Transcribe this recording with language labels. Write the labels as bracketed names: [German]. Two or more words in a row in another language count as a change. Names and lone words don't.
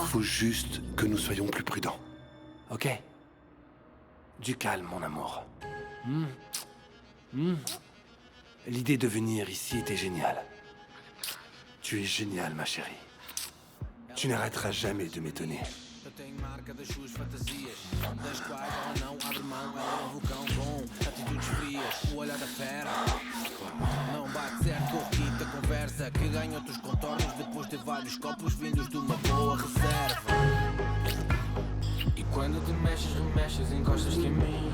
[French] il faut juste que nous soyons plus prudents. Ok? Du calme, mon amour. L'idée de venir ici était géniale. Tu es géniale, ma chérie. Tu n'arrêteras jamais de m'étonner. [Portuguese] Eu tenho marca das suas fantasias, das quais ela não abre mão, ela é um vulcão bom, atitudes frias, o olhar da fera. Não bate certo com requinte a conversa, que ganha outros contornos depois de vários copos vindos de uma boa reserva. E quando te mexes, remexes, encostas-te em mim.